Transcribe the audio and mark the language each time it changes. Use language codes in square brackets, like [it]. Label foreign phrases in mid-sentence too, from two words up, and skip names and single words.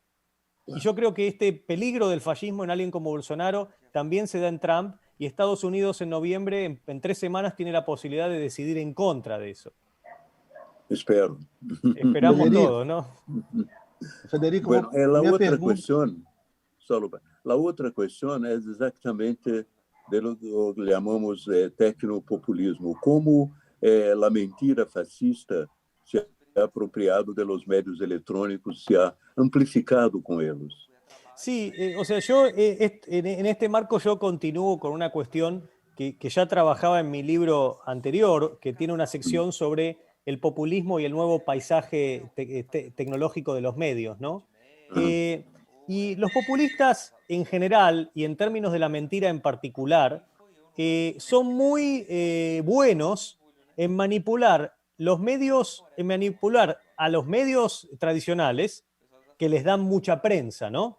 [es] Y yo creo que este peligro del fascismo en alguien como Bolsonaro también se da en Trump, y Estados Unidos en noviembre, en 3 semanas, tiene la posibilidad de decidir en contra de eso. Espero. Esperamos Federico, todo, ¿no? Federico, Bueno, la [pt] minha outra pergunta... questão, solo, la outra questão é exatamente [es] de lo que [pt] chamamos tecnopopulismo, como a mentira fascista [es] se ha apropriado de los medios [pt] eletrônicos, [es] se ha amplificado [pt] com eles. [es] Sí, o sea, yo en este marco yo continúo con una cuestión que ya trabajaba en mi libro anterior, que tiene una sección sobre el populismo y el nuevo paisaje tecnológico de los medios, ¿no? Y los populistas en general, y en términos de la mentira en particular, son muy buenos en manipular los medios, en manipular a los medios tradicionales que les dan mucha prensa, ¿no?